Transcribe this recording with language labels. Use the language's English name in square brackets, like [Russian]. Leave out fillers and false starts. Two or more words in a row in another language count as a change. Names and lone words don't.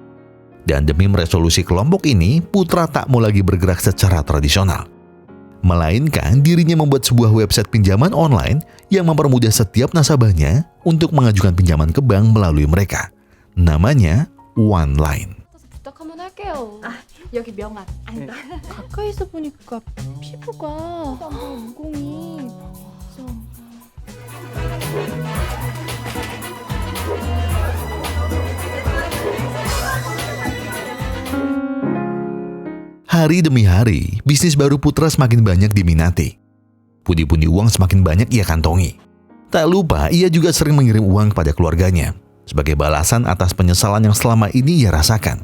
[Indonesian] Dan demi meresolusi kelompok ini, Putra tak mau lagi bergerak secara tradisional. Melainkan dirinya membuat sebuah website pinjaman online yang mempermudah setiap nasabahnya untuk mengajukan pinjaman ke bank melalui mereka. Namanya OneLine. [Korean] 부탁 한번 할게요. 여기 명함. 가까이서 보니까 피부가 모공이 [Indonesian] Hari demi hari, bisnis baru Putra semakin banyak diminati. Pundi-pundi uang semakin banyak ia kantongi. Tak lupa, ia juga sering mengirim uang kepada keluarganya sebagai balasan atas penyesalan yang selama ini ia rasakan.